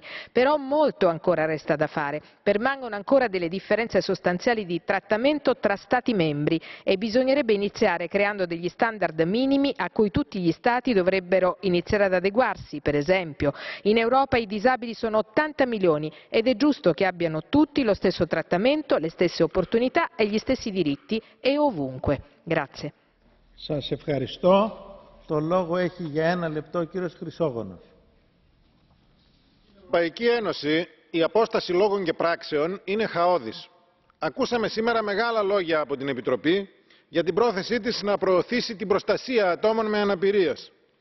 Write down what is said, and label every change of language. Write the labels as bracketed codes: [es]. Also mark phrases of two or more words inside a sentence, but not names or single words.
[it] Però molto ancora resta da fare. Permangono ancora delle differenze sostanziali di trattamento tra Stati membri e bisognerebbe iniziare creando degli standard minimi a cui tutti gli Stati dovrebbero iniziare ad adeguarsi. Per esempio, in Europa i disabili sono 80 milioni ed è giusto che abbiano tutti lo stesso trattamento, le stesse opportunità e gli stessi diritti e ovunque. Grazie. [el] Σας ευχαριστώ. Το λόγο έχει για 1 λεπτό ο κύριος Χρυσόγονος. Στην Ευρωπαϊκή Ένωση η απόσταση λόγων και πράξεων είναι χαόδης. Ακούσαμε σήμερα μεγάλα λόγια από την Επιτροπή για την πρόθεσή της να προωθήσει την προστασία ατόμων με αναπηρίες.